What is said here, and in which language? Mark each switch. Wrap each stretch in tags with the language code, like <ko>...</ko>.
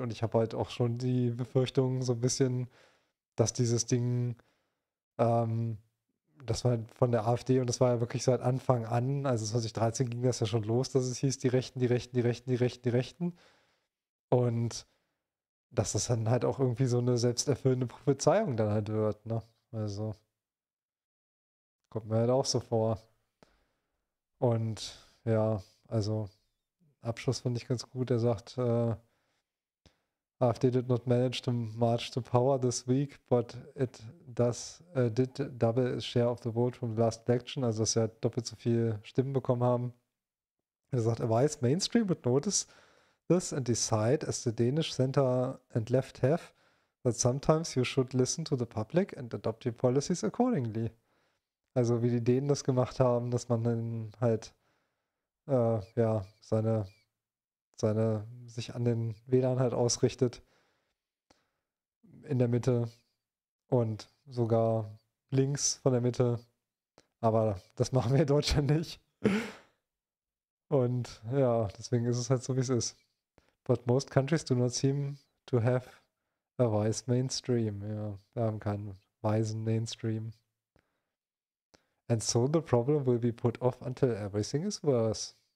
<de>Und ich habe halt auch schon die Befürchtung so ein bisschen, dass dieses Ding, das war von der AfD und das war ja wirklich seit Anfang an, also 2013 ging das ja schon los, dass es hieß, die Rechten, die Rechten, die Rechten, die Rechten, die Rechten. Und dass das dann halt auch irgendwie so eine selbsterfüllende Prophezeiung dann halt wird, ne? Also kommt mir halt auch so vor. Und ja, also Abschluss fand ich ganz gut. Er sagt,</de> <en>AfD did not manage to march to power this week, but it does did double its share of the vote from the last election.</en> <de>Also dass sie halt doppelt so viele Stimmen bekommen haben. Er sagt, er weiß,</de> <en>Mainstream would notice this and decide, as the Danish center and left have, that sometimes you should listen to the public and adopt your policies accordingly.</en> <de>Also wie die Dänen das gemacht haben, dass man dann halt ja, seine sich an den Wählern halt ausrichtet in der Mitte und sogar links von der Mitte. Aber das machen wir in Deutschland nicht. Und ja, deswegen ist es halt so, wie es ist.</de> <en>But most countries do not seem to have a wise mainstream.</en> <de>Ja, wir haben keinen weisen Mainstream.</de> <en>And so the problem will be put off until everything is worse.</en>